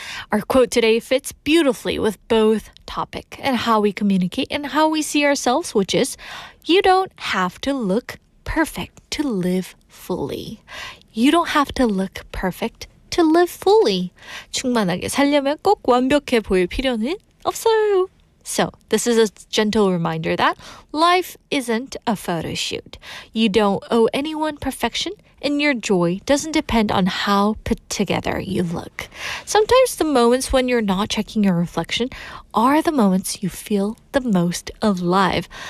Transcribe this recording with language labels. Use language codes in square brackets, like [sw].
[en] Our quote today fits beautifully with both topic and how we communicate and how we see ourselves, which is, you don't have to look perfect to live fully. You don't have to look perfect to live fully. [ko] 충만하게 살려면 꼭 완벽해 보일 필요는 없어요. [en] So, this is a gentle reminder that life isn't a photo shoot. You don't owe anyone perfection, and your joy doesn't depend on how put together you look. Sometimes the moments when you're not checking your reflection are the moments you feel the most alive.